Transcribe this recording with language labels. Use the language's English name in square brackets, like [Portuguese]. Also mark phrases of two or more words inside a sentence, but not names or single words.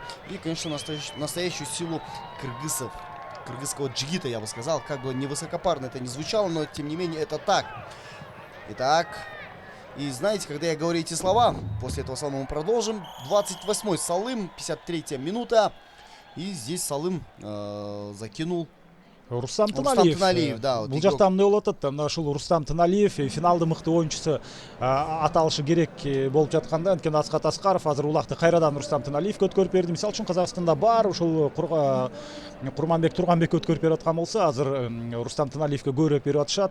[Russian] И, конечно, настоящую силу кыргызов. Кыргызского джигита, я бы сказал, как бы невысокопарно это не звучало, но тем не менее это так. Итак, и знаете, когда я говорю эти слова, после этого салыма мы продолжим. 28-й салым, 53-я минута, и здесь салым закинул Рустам Тыналиев, да. [Kyrgyz] Бул жакта эмне болуп атат? Мына ушул Рустам Тыналиев финалды мыкты оюнчусу аталышы керек болуп жатканда, анткени Аскат Аскаров азыр улакты кайрадан Рустам Тыналиевге өткөрүп берди. Мисалы үчүн Казакстанда бар ушул Курманбек Турганбекке өткөрүп берип аткан болсо, азыр Рустам Тыналиевге көбүрөөк берип атышат.